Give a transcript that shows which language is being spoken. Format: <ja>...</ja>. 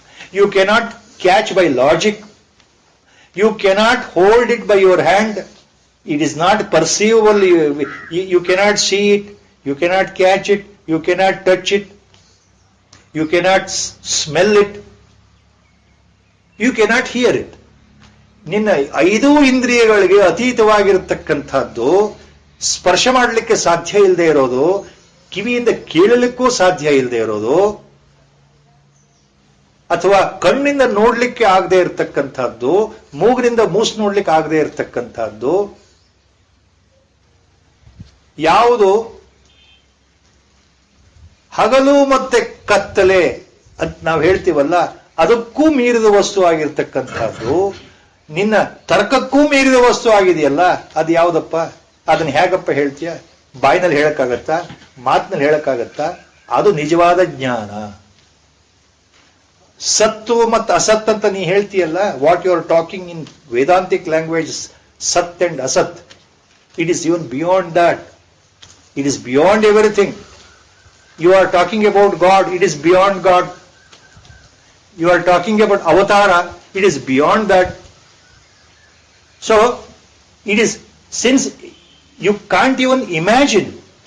<en>You cannot catch by logic. You cannot hold it by your hand. It is not perceivable. You cannot see it. You cannot catch it. You cannot touch it. You cannot smell it. You cannot hear it.</en> <kn>ನಿನ್ನ 5 ಇಂದ್ರಿಯಗಳಿಗೆ ಅತೀತವಾಗಿರತಕ್ಕಂಥದ್ದು, ಸ್ಪರ್ಶ ಮಾಡಲಿಕ್ಕೆ ಸಾಧ್ಯ ಇಲ್ಲದೆ ಇರೋದು, ಕಿವಿಯಿಂದ ಕೇಳಲಿಕ್ಕೂ ಸಾಧ್ಯ ಇಲ್ಲದೆ ಇರೋದು, ಅಥವಾ ಕಣ್ಣಿಂದ ನೋಡ್ಲಿಕ್ಕೆ ಆಗದೆ ಇರತಕ್ಕಂಥದ್ದು, ಮೂಗಿನಿಂದ ಮೂಸು ನೋಡ್ಲಿಕ್ಕೆ ಆಗದೆ ಇರತಕ್ಕಂಥದ್ದು ಯಾವುದು ಹಗಲು ಮತ್ತೆ ಕತ್ತಲೆ ಅಂತ ನಾವು ಹೇಳ್ತೀವಲ್ಲ, ಅದಕ್ಕೂ ಮೀರಿದ ವಸ್ತು ಆಗಿರ್ತಕ್ಕಂಥದ್ದು, ನಿನ್ನ ತರ್ಕಕ್ಕೂ ಮೀರಿದ ವಸ್ತು ಆಗಿದೆಯಲ್ಲ, ಅದು ಯಾವುದಪ್ಪ? ಅದನ್ನ ಹೇಗಪ್ಪ ಹೇಳ್ತೀಯ? ಬಾಯಿನಲ್ಲಿ ಹೇಳಕ್ಕಾಗತ್ತಾ? ಮಾತಿನಲ್ಲಿ ಹೇಳಕ್ಕಾಗತ್ತಾ? ಅದು ನಿಜವಾದ ಜ್ಞಾನ. ಸತ್ತು ಮತ್ತು ಅಸತ್ ಅಂತ ನೀ ಹೇಳ್ತೀಯಲ್ಲ,</kn> <en>What you are talking in Vedantic language, ಸತ್ and ಅಸತ್, it is even beyond that. It is beyond everything. You are talking about God, it is beyond God. You are talking about avatara, it is beyond that. So, it is, since you can't even imagine.</en>